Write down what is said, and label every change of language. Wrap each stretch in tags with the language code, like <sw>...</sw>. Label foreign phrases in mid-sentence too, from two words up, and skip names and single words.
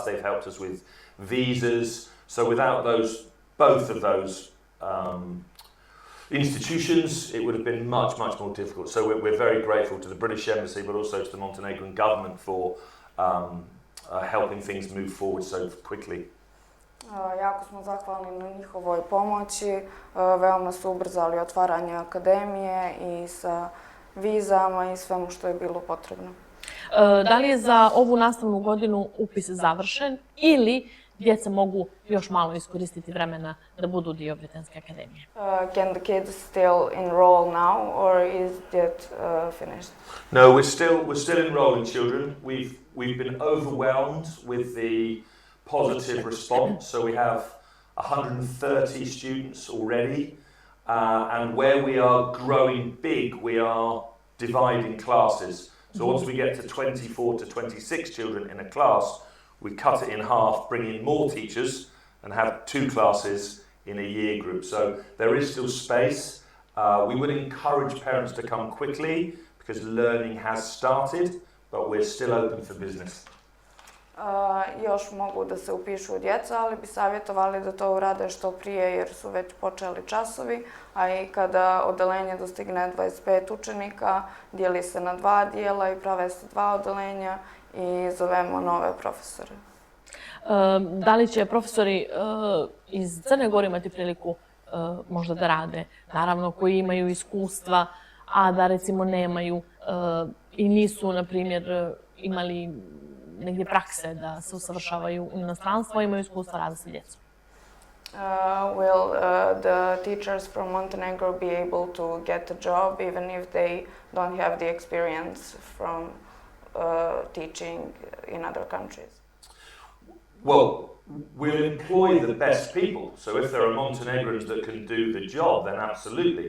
<en>They've helped us with visas. So without both of those institutions, it would have been much more difficult. So we're very grateful to the British Embassy, but also to the Montenegrin government for helping things move forward so quickly.</en> <sr>Jako smo zahvalni na njihovoj pomoći, veoma su ubrzali otvaranje akademije i sa vizama i svemu što je bilo potrebno. Da li je za ovu nastavnu godinu upis završen ili djeca mogu još malo iskoristiti vremena da budu dio Britanske akademije?</sr> <en>Can the kids still enroll now, or is that finished? No, we're still enrolling children. We've been overwhelmed with the positive response. So we have 130 students already, and where we are growing big, we are dividing classes. So once we get to 24 to 26 children in a class, we cut it in half, bring in more teachers, and have 2 classes in a year group. So there is still space. We would encourage parents to come quickly because learning has started, but we're still open for business.</en> <sr>Još mogu da se upišu djeca, ali bi savjetovali da to urade što prije jer su već počeli časovi, a i kada odeljenje dostigne 25 učenika, dijeli se na 2 dijela i prave se 2 odeljenja i zovemo nove profesore. Da li će profesori iz Crne Gore imati priliku možda da rade, naravno koji imaju iskustva, a da recimo nemaju i nisu, na primjer, imali negdje prakse da se usavršavaju u inostranstvu, imaju iskustva rada sa djecom?</sr> <en>Will the teachers from Montenegro be able to get a job even if they don't have the experience from teaching in other countries? Well, we'll employ the best people. So if there are Montenegrins that can do the job, then absolutely.</en>